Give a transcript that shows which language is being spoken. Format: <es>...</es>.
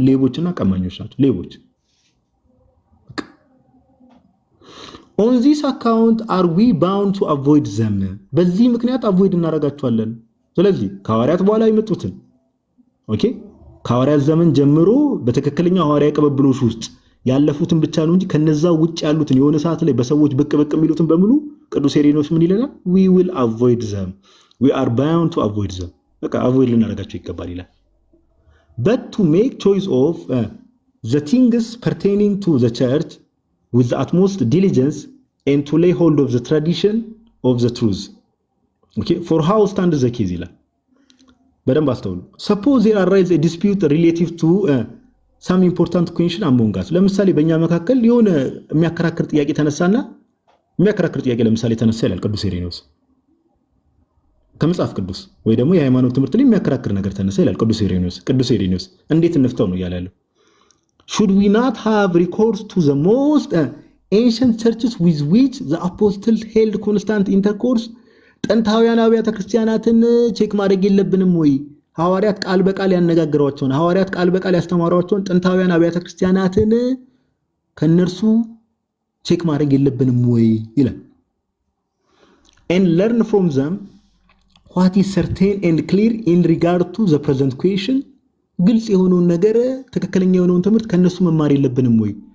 <am>ሌቦችና ቀማኞች ናቸው። ሌቦች</am> <en>on this account are we bound to avoid them</en> <am>በዚህ ምክንያት አቮይድ እናረጋቸዋለን። ስለዚህ ከሐዋርያት በኋላ የመጡትን ኦኬ ከሐዋርያት ዘመን ጀምሮ በተከክለኛ ሐዋርያ ቅብብሎች ውስጥ ያለፉትን ብቻ ነው እንጂ ከነዛ ውጭ ያሉትን የሆነ ሰዓት ላይ በሰዎች ብቅ የሚሉትን በሙሉ ቅዱስ ኢሬኔዎስ ምን ይለናል?</am> <en>we will avoid them we are bound to avoid them</en> <am>በቃ አቮይድ ልናረጋቸው ይገባል ይላል።</am> <en>but to make choice of the things pertaining to the church with the utmost diligence and to lay hold of the tradition of the truth okay for how stands the case ይላል።</en> <am>በደንብ አስተውሉ።</am> <en>suppose there arise a dispute relative to some important question among us</en> <am>ለምሳሌ በእኛ መካከል የሆነ የሚያከራክር ጥያቄ ተነሳና የሚያከራክር ጥያቄ ለምሳሌ ተነሳ ይላል ቅዱስ ኢሬኔዎስ ከመጽሐፍ ቅዱስ ወይ ደግሞ የሃይማኖት ትምህርት ላይ የሚያከራክር ነገር ተነሳ ይላል ቅዱስ ኢሬኔዎስ እንዴት እንፍታው ነው ያላለው?</am> <en>should we not have recourse to the most ancient churches with which the apostles held constant intercourse</en> <am>ጥንታውያን አብያተ ክርስቲያናትን ቼክ ማድረግ የለብንም ወይ? ሐዋርያት ቃል በቃል ያነጋገሯቸውን ሐዋርያት ቃል በቃል ያስተማሯቸውን ጥንታውያን አብያተ ክርስቲያናትን ከነርሱ ቼክ ማድረግ የለብንም ወይ ይላል።</am> <en>and learn from them what is certain and clear in regard to the present question</en> <am>ግልጽ የሆነውን ነገር ትክክለኛ የሆነውን ትምህርት ከነሱ መማር የለብንም ወይ?</am>